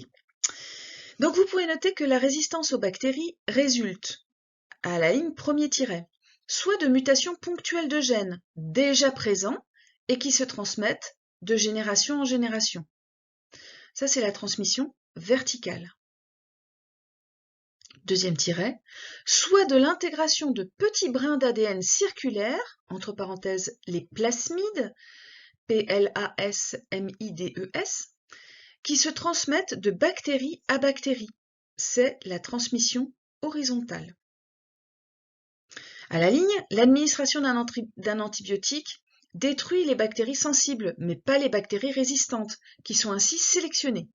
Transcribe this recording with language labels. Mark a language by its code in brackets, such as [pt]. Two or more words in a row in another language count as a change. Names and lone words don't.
[fr] Donc vous pouvez noter que la résistance aux bactéries résulte, à la ligne premier tiret, soit de mutations ponctuelles de gènes déjà présents et qui se transmettent de génération en génération. Ça, c'est la transmission verticale. Deuxième tiret, soit de l'intégration de petits brins d'ADN circulaires, entre parenthèses les plasmides, P-L-A-S-M-I-D-E-S, qui se transmettent de bactérie à bactérie. C'est la transmission horizontale. À la ligne, l'administration d'un antibiotique détruit les bactéries sensibles, mais pas les bactéries résistantes, qui sont ainsi sélectionnées.